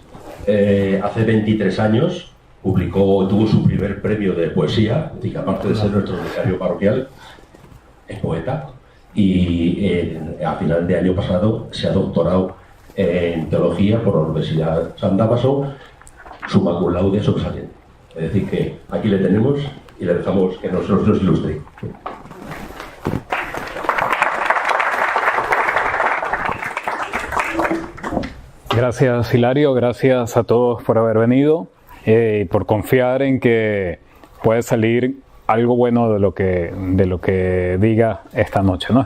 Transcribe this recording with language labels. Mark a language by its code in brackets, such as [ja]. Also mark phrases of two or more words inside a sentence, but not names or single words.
[es] Hace 23 años tuvo su primer premio de poesía, y que aparte de ser nuestro vicario parroquial, es poeta, y a final de año pasado se ha doctorado en teología por la Universidad San Damaso, [la] summa cum laude sobresaliente. [es] Es decir, que aquí le tenemos y le dejamos que nos ilustre. Gracias, Hilario, gracias a todos por haber venido y por confiar en que puede salir algo bueno de lo que diga esta noche, ¿no?